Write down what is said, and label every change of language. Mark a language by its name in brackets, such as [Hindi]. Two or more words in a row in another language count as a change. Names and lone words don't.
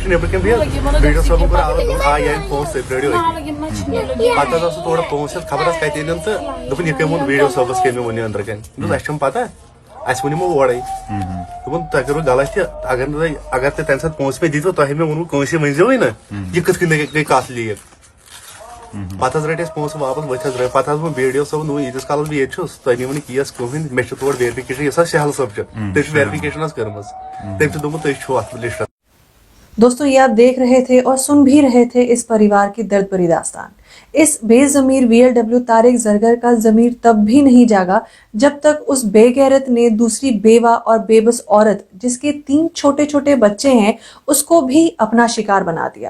[Kashmiri] چھِ نیبرٕ کَنۍ بِہِتھ ویٖڈیو صٲبن کوٚر آوُر دوٚپُن آ یہِ اَنہِ پونٛسہٕ تُہۍ پرٛٲرِو أتی پتہٕ حظ اوس تورٕ پونٛسہٕ ہٮ۪تھ خبر حظ کتہِ أنِن تہٕ دوٚپُن یہِ کٔمۍ ووٚن ویٖڈیو صٲبس کٔمۍ مےٚ ووٚن یہِ أنٛدرٕ کَنۍ دوٚپُس اَسہِ چھَنہٕ پتہ اَسہِ ووٚن یِمو اورَے دوٚپُن تۄہہِ کوٚروٕ غلط تہِ اگر تُہۍ تمہِ ساتہٕ پونٛسہٕ مےٚ دِتو تۄہہِ مےٚ ووٚنوٕ کٲنٛسہِ ؤنۍزیوٕے نہٕ یہِ کِتھ کٔنۍ گٔے کتھ لیٖک پتہٕ حظ رٔٹۍ اَسہِ پونٛسہٕ واپس ؤتھۍ حظ رٔٹۍ پتہٕ حظ ووٚن ویٖڈیو صٲبن دوٚپُن ییٖتِس کالس بہٕ ییٚتہِ چھُس تۄہہِ نِیوٕ نہٕ کیس کٕہٕنۍ مےٚ چھِ تورٕ ویرفِکیشن یۄس حظ سہل صٲب چھِ تٔمۍ چھِ ویرفِکیشن حظ کٔرمٕژ تٔمۍ چھُ دوٚپمُت تُہۍ چھِو اتھ لسٹس [Hindi] दोस्तों ये आप देख रहे थे और सुन भी रहे थे इस परिवार की दर्द भरी दास्तान। इस बेजमीर VLW तारिक जरगर का जमीर तब भी नहीं जागा जब तक उस बेगैरत ने दूसरी बेवा और बेबस औरत जिसके 3 छोटे छोटे बच्चे हैं उसको भी अपना शिकार बना दिया।